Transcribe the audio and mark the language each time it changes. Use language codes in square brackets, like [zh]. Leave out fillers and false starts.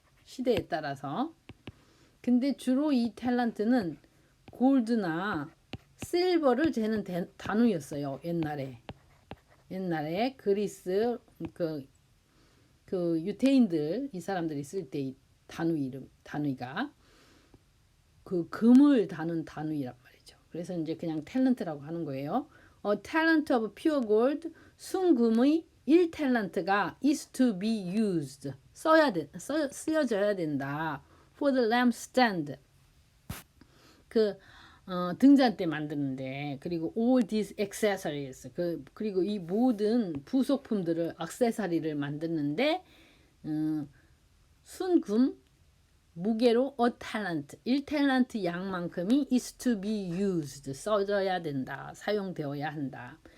[ko] 시대에 따라서. 근데 주로 이 탤런트는 골드나 실버를 재는 단위였어요. 옛날에 그리스 그 유태인들 이 사람들이 쓸 때 단위가 그 금을 다는 단위란 말이죠. 그래서 이제 그냥 탤런트라고 하는 거예요. [en] A talent of pure gold, [ko] 순금의 1탤런트가 [en] is to be used, [ko] 쓰여져야 된다. [en] For the lampstand, [ko] 그 등잔 때 만드는데, 그리고 [en] all these accessories, [ko] 그리고 이 모든 부속품들을 액세서리를 만드는데 순금 무게로 [en] a talent, [ko] 1탤런트 양만큼이 [en] is to be used, [ko] 써져야 된다, 사용되어야 한다.